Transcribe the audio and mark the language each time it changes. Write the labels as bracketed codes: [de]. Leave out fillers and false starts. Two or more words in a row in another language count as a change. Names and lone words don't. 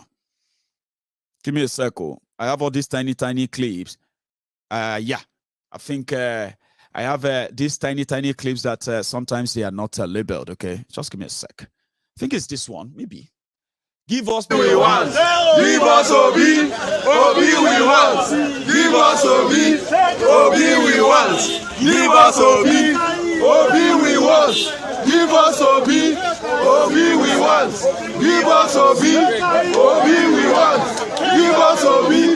[en] Give me a circle. I have all these tiny clips. Yeah, I think I have these tiny clips that sometimes they are not labeled. Okay, just give me a sec. I think it's this one, maybe. Give us we want. Give us Obi. Obi we want. Give us Obi. Obi we want. Give us Obi. Obi we want. Give us Obi. Obi we want. Give us Obi. Obi we want. Give us Obi.